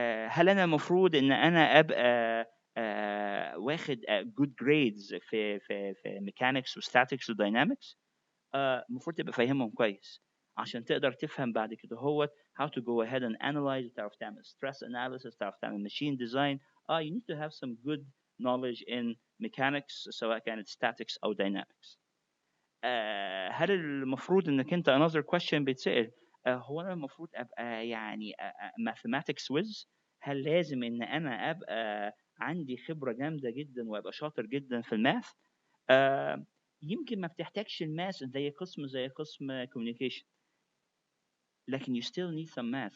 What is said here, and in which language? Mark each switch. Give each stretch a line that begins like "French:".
Arabic: هل انا المفروض ان انا ابقى واخد جود جريدز في ميكانكس وستاتكس وداينامكس؟ المفروض تبقى فاهمهم كويس عشان تقدر تفهم بعد كده هو
English: how to go ahead and analyze.
Arabic: تعرف تعمل
English: stress analysis،
Arabic: تعرف تعمل
English: machine design. you need to have some good knowledge in mechanics
Arabic: سواء كانت
English: statics أو dynamics.
Arabic: هل المفروض انك انت
English: another question
Arabic: بيتسأل هو انا المفروض ابقى يعني
English: mathematics whiz؟
Arabic: هل لازم ان انا ابقى عندي خبرة جامدة جدا وابقى شاطر جدا في الماث؟ يمكن ما بتحتاجش الماث زي قسم communication، لكن
English: you still need some math.